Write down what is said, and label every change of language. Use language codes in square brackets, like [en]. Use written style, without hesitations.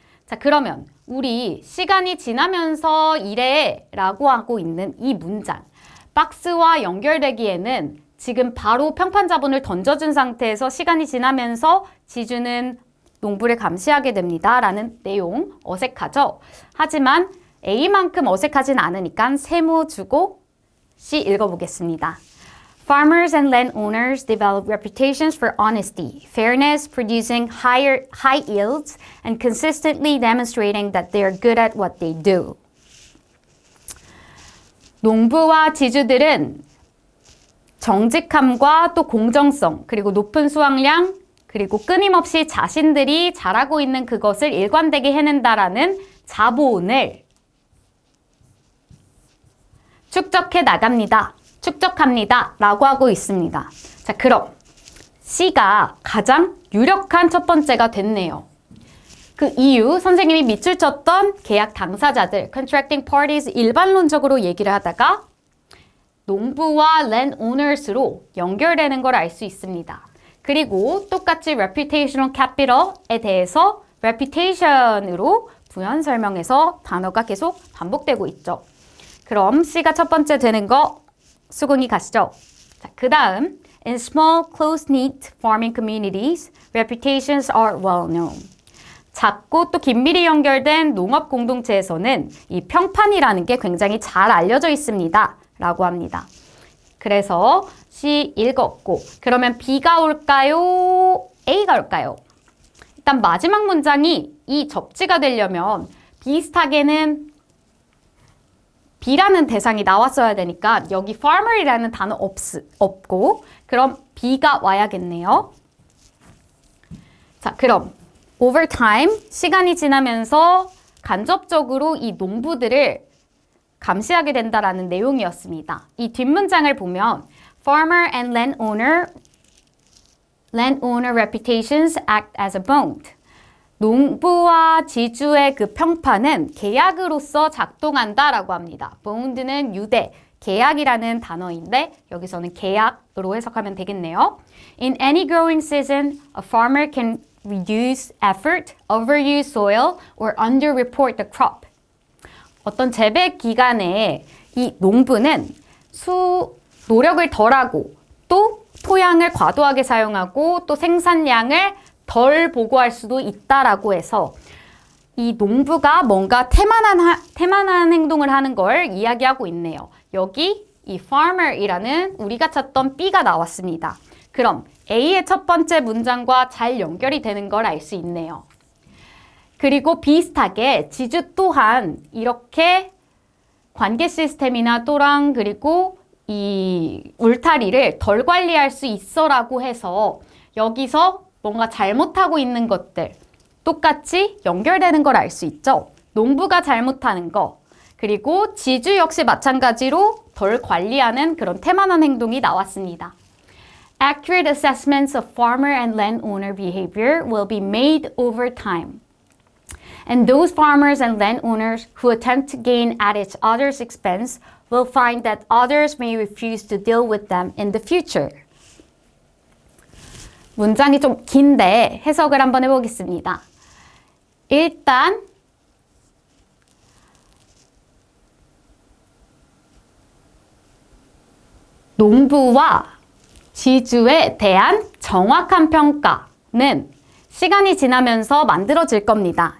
[ko] 자, 그러면 우리 시간이 지나면서 이래 라고 하고 있는 이 문장 박스와 연결되기에는 지금 바로 평판 자본을 던져준 상태에서 시간이 지나면서 지주는 농부를 감시하게 됩니다. 라는 내용 어색하죠? 하지만 A만큼 어색하진 않으니까 세모 주고 C 읽어보겠습니다. [en] Farmers and landowners develop reputations for honesty, fairness, producing high yields, and consistently demonstrating that they are good at what they do. [ko] 농부와 지주들은 정직함과 또 공정성, 그리고 높은 수확량, 그리고 끊임없이 자신들이 잘하고 있는 그것을 일관되게 해낸다라는 자본을 축적해 나갑니다. 축적합니다. 라고 하고 있습니다. 자, 그럼 C가 가장 유력한 첫 번째가 됐네요. 그 이유, 선생님이 밑줄 쳤던 계약 당사자들, [en] contracting parties [ko] 일반론적으로 얘기를 하다가 농부와 landowners로 연결되는 걸 알 수 있습니다. 그리고 똑같이 [en] reputational capital [ko] 에 대해서 reputation으로 부연 설명해서 단어가 계속 반복되고 있죠. 그럼 C가 첫 번째 되는 거 수긍이 가시죠? 자, 그 다음 [en] In small, close-knit farming communities, reputations are well known. [ko] 작고 또 긴밀히 연결된 농업 공동체에서는 이 평판이라는 게 굉장히 잘 알려져 있습니다. 라고 합니다. 그래서 C 읽었고 그러면 B가 올까요? A가 올까요? 일단 마지막 문장이 이 접지가 되려면 비슷하게는 B라는 대상이 나왔어야 되니까 여기 farmer이라는 단어 없고 그럼 B가 와야겠네요. 자, 그럼 [en] over time, [ko] 시간이 지나면서 간접적으로 이 농부들을 감시하게 된다라는 내용이었습니다. 이 뒷문장을 보면 [en] farmer and landowner reputations act as a bond. [ko] 농부와 지주의 그 평판은 계약으로서 작동한다라고 합니다. bond는 유대, 계약이라는 단어인데 여기서는 계약으로 해석하면 되겠네요. [en] In any growing season, a farmer can reduce effort, overuse soil, or underreport the crop. [ko] 어떤 재배 기간에 이 농부는 노력을 덜하고 또 토양을 과도하게 사용하고 또 생산량을 덜 보고할 수도 있다라고 해서 이 농부가 뭔가 태만한 행동을 하는 걸 이야기하고 있네요. 여기 이 farmer이라는 우리가 찾던 B가 나왔습니다. 그럼 A의 첫 번째 문장과 잘 연결이 되는 걸 알 수 있네요. 그리고 비슷하게 지주 또한 이렇게 관계 시스템이나 또랑 그리고 이 울타리를 덜 관리할 수 있어라고 해서 여기서 뭔가 잘못하고 있는 것들 똑같이 연결되는 걸 알 수 있죠. 농부가 잘못하는 거 그리고 지주 역시 마찬가지로 덜 관리하는 그런 태만한 행동이 나왔습니다. [en] Accurate assessments of farmer and landowner behavior will be made over time. And those farmers and landowners who attempt to gain at each other's expense will find that others may refuse to deal with them in the future. [ko] 문장이 좀 긴데 해석을 한번 해보겠습니다. 일단 농부와 지주에 대한 정확한 평가는 시간이 지나면서 만들어질 겁니다.